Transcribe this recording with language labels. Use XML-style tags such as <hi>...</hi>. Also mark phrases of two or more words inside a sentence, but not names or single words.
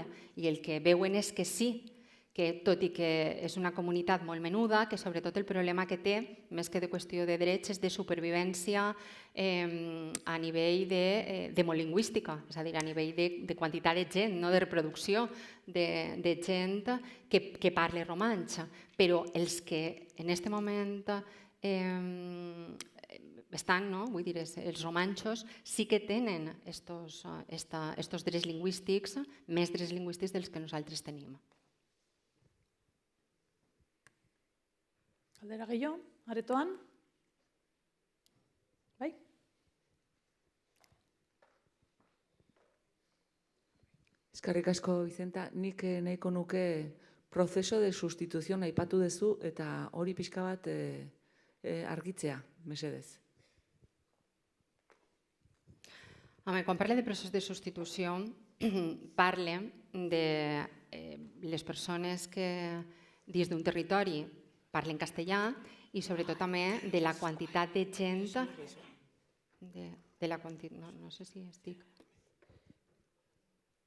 <ca>I el que veuen és que sí, que tot i que és una comunitat molt menuda, que sobretot el problema que té, més que de qüestió de drets, és de supervivència a nivell d'hemolingüística, és a dir, a nivell de quantitat de gent, de reproducció de gent que parla romanx. Però els que en aquest moment estan, vull dir, els romanxos sí que tenen estos drets lingüístics, més drets lingüístics dels que nosaltres tenim.</ca> <eu>Galdera gehiago, aretoan? Bai? Eskerrik asko, Vicenta. Nik nahiko nuke</eu> <es>proceso de sustitución</es> <eu>aipatu duzu eta hori pixka bat argitzea, mesedez.</eu> <ca>Quan parle de procés de substitució, parle de les persones que dins d'un territori parlen castellà i sobretot també de la quantitat de gent, no sé si estic...</ca>